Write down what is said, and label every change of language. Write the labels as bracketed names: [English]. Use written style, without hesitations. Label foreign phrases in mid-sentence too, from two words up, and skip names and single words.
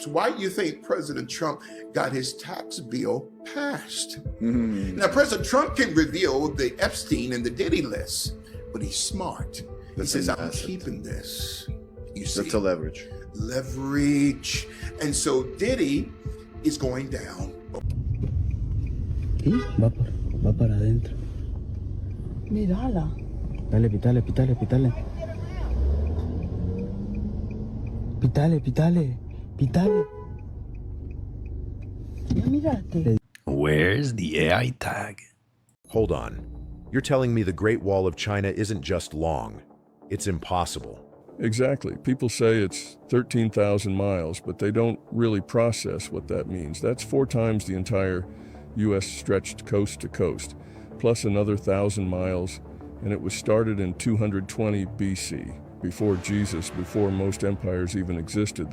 [English] Why do you think President Trump got his tax bill passed? Now, President Trump can reveal the Epstein and the Diddy list, but he's smart. He says, I'm keeping this. You see? That's a leverage. Leverage. And so Diddy is going down. [Spanish] Va para adentro. Mírala. Dale, pitale, pitale, pitale. Pitale, pitale, pitale. Ya miraste. [English] Where's the AI tag? Hold on. You're telling me the Great Wall of China isn't just long, it's impossible. Exactly. People say it's 13,000 miles, but they don't really process what that means. That's 4 times the entire U.S. stretched coast to coast, plus another 1,000 miles, and it was started in 220 BC, before Jesus, before most empires even existed.